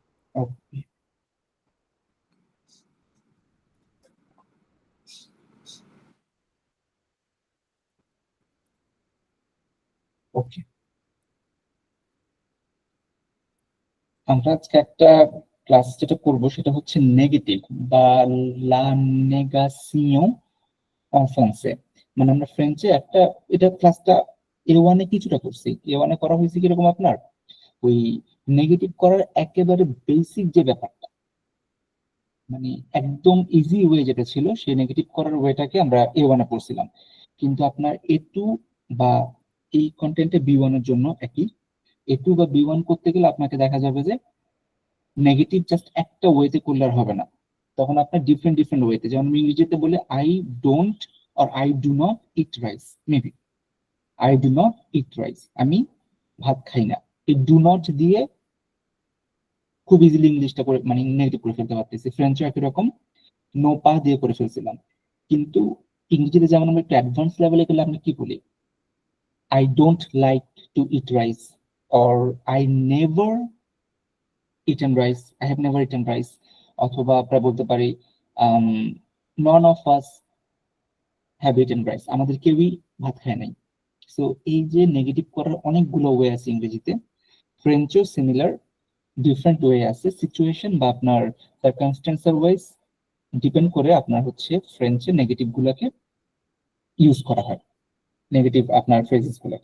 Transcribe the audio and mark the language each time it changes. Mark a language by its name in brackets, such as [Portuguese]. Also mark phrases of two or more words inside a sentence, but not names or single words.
[Bangla] ওকে ওকে, আমরা আজকে একটা ক্লাস যেটা করব সেটা হচ্ছে নেগেটিভ বা [French] la négation en français. [Bangla] মানে আমরা ফ্রেঞ্চে একটা, এটা ক্লাসটা A1 কিছুটা করছি। A1 করা হয়েছে কিরকম আপনার ওই নেগেটিভ করার একেবারে বেসিক যে ব্যাপারটা, মানে একদম [English] easy way [Bangla] যেটা ছিল সেই নেগেটিভ করার ওয়েটাকে আমরা A1 পড়ছিলাম। কিন্তু আপনার A2 বা এই কন্টেন্টে B1 এর জন্য একই। A2 বা B1 করতে গেলে আপনাকে দেখা যাবে যে নেগেটিভ জাস্ট একটা ওয়েতে করলে আর হবে না, তখন আপনার ডিফারেন্ট ডিফারেন্ট ওয়েতে, যেমন আমি ইংরেজিতে বলে [English] I don't [Bangla] আর [English] I do not eat rice, maybe I do not eat rice, [Bangla] আমি ভাত খাই না। এই [English] do not [Bangla] দিয়ে খুব ইজিলি ইংলিশটা করে মানে নেগেটিভ করে ফেলতে পারতেছি। ফ্রেঞ্চও একই রকম, [French] ne pas [Bangla] দিয়ে করে ফেলছিলাম। কিন্তু ইংরেজিতে যেমন আমরা একটু [English] advance levele [Bangla] গেলে আমরা কি বলি, [English] I don't like to eat rice, or I never eaten rice, I have never eaten rice. [Bangla] অথবা আমরা বলতে পারি [English] none of us have eaten rice, [Bangla] আমাদের কেউই ভাত খায় নাই। সো এই যে নেগেটিভ করার অনেকগুলো ওয়ে আছে ইংরেজিতে, ফ্রেঞ্চও সিমিলার [English] different way [Bangla] আছে, সিচুয়েশন বা আপনার সার্কামস্টেন্সের ওয়াইজ ডিপেন্ড করে আপনার হচ্ছে ফ্রেঞ্চে নেগেটিভ গুলাকে ইউজ করা হয়, নেগেটিভ আপনার ফ্রেজেস গুলাকে।